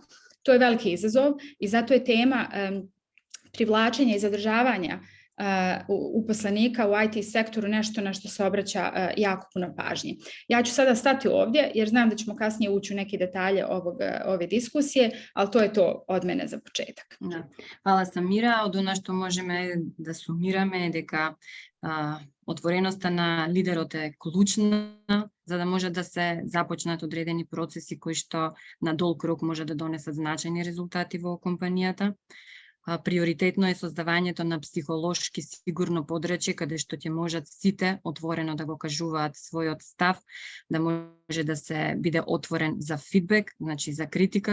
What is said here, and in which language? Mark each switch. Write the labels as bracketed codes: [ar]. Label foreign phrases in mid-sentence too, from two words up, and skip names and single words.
[bs] To je veliki izazov i zato je tema privlačenja i zadržavanja uposlenika u IT sektoru nešto na što se obraća jako puno pažnje. Ja ću sada stati ovdje jer znam da ćemo kasnije ući u neke detalje ove diskusije, ali to je to od mene za početak. Da. Hvala Samira. Od ono što možemo da sumirаме [mk] дека отвореноста на лидерот е клучна за да може да се започнат одредени процеси кои што на долг рок може да донесат значајни резултати во компанијата. Приоритетно е создавањето на психолошки сигурно подречје каде што ќе можат сите отворено да го кажуваат својот став, да може да се биде отворен за фидбек, значи за критика.